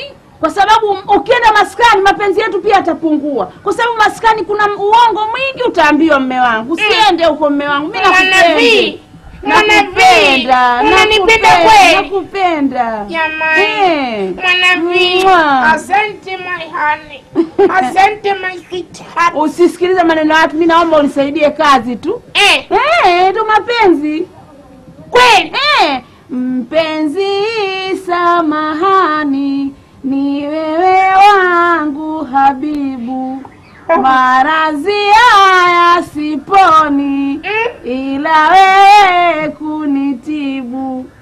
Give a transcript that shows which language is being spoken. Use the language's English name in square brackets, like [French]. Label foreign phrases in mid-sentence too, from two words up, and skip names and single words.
[Swahili] Kwa sababu ukienda maskani mapenzi yetu pia yatapungua. Kwa sababu maskani kuna uongo mwingi utaambiwa mume wangu. Usiende huko mume wangu. Mimi nakupenda. Unanipenda kweli? Nakupenda. Jamani. Mwanavi. Asante [English] my honey. [Swahili] Asante [English] my sweetheart. [Swahili] Usisikilize maneno ya watu. Mimi naomba unisaidie kazi tu. Ndio mapenzi. Kweli? Mpenzi samahani, ni wewe wangu habibu, maradhi haya siponi, ila wewe kunitibu.